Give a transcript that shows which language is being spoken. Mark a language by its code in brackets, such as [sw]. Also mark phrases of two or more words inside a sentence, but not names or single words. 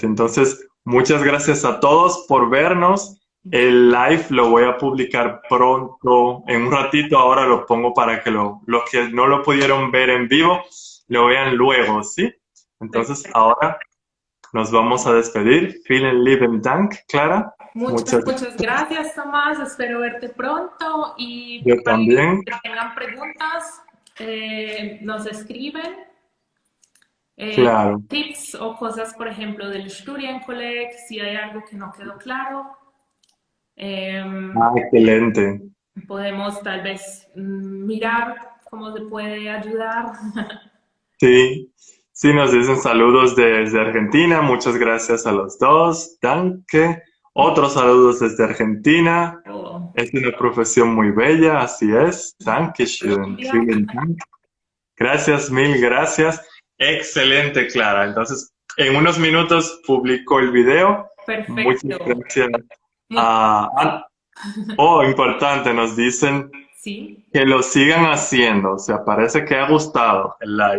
[es] Entonces, muchas gracias a todos por vernos. El live lo voy a publicar pronto, en un ratito. Ahora lo pongo para que los que no lo pudieron ver en vivo lo vean luego, ¿sí? Entonces, Perfecto. ahora nos vamos a despedir. [de] Vielen lieben Dank, [es] Clara. Muchas, Muchas muchas gracias, Tomás. Espero verte pronto y yo para los también. que tengan preguntas, nos escriben. Claro. Tips o cosas, por ejemplo, del Studienkolleg, si hay algo que no quedó claro. Excelente. Podemos tal vez mirar cómo se puede ayudar. Sí, sí, nos dicen saludos desde Argentina. Muchas gracias a los dos. [de] Danke. [es] Otros saludos desde Argentina. O Es una profesión muy bella, así es. [de] Dankeschön. [es] Colombia. [de] Vielen Dank. [es] Gracias, mil gracias. Excelente, Clara. Entonces, en unos minutos publico el video. Muchas Perfecto. gracias. Muchas a oh, importante, nos dicen sí. que lo sigan haciendo. O sea, parece que ha gustado el live.